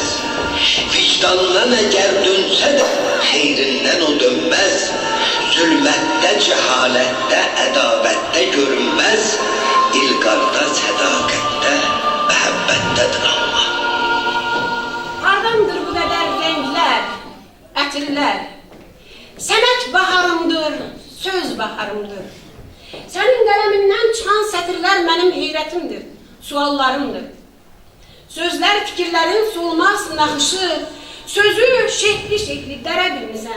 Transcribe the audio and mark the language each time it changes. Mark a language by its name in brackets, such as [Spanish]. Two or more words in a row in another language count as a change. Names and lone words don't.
[Turkish] Vicdandan eğer dönse de hayrinden o dönmez. Zulmette, cehalette, edavette görünmez. İlgarda, sedakette, mehabbettedir Allah. Hardandır bu kadar renkler, [Azerbaijani] ətirlər? Sənət baharımdır, söz baharımdır. Sənin qələmindən çıxan sətirlər mənim heyrətimdir, suallarımdır. Sözlər, fikirlərin solmaz naxışı, sözü şekli dərə bilmisən.